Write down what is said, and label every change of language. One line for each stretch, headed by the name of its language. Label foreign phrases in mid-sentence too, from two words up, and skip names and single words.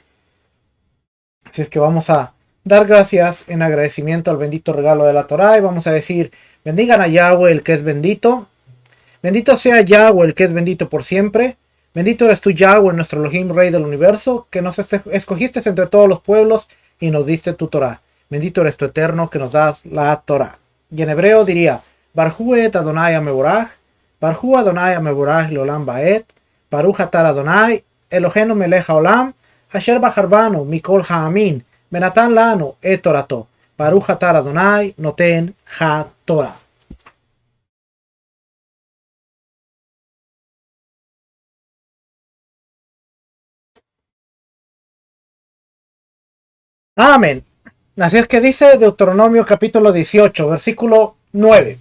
Spanish: Así es que vamos a dar gracias en agradecimiento al bendito regalo de la Torá y vamos a decir: bendigan a Yahweh, el que es bendito. Bendito sea Yahweh, el que es bendito por siempre. Bendito eres tú, Yahweh, nuestro Elohim, Rey del universo, que nos escogiste entre todos los pueblos y nos diste tu Torá. Bendito eres tú, Eterno, que nos das la Torá. Y en hebreo diría:
Hebrew: ברכו את ה' המבורך ברוך ה' המבורך לעולם ועד ברוך אתה ה' אלהינו מלך העולם אשר בחר בנו מכל העמים ונתן לנו את תורתו ברוך אתה ה' נותן התורה.
Spanish: Amén. Así es que dice Deuteronomio capítulo 18, versículo 9.